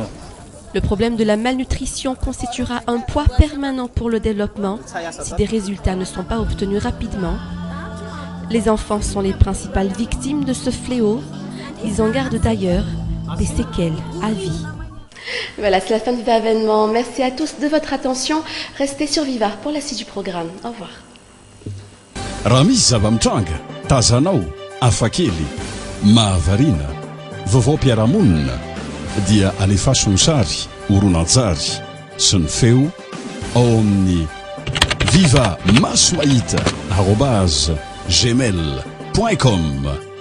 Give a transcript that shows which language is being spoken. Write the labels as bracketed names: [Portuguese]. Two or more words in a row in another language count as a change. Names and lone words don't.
[French] Le problème de la malnutrition constituera un poids permanent pour le développement si des résultats ne sont pas obtenus rapidement. Les enfants sont les principales victimes de ce fléau. Ils en gardent d'ailleurs des séquelles à vie. Voilà, c'est la fin de Viva Événement. Merci à tous de votre attention. Restez sur Viva pour la suite du programme. Au revoir. [Malagasy] Raha misy zava-mitranga, tazanao, afakely, mahavarina, vaovao-piarahamonina, dia alefaso ny sary, horonan-tsary sy ny feo ao amin'ny viva maso mahita @gmail.com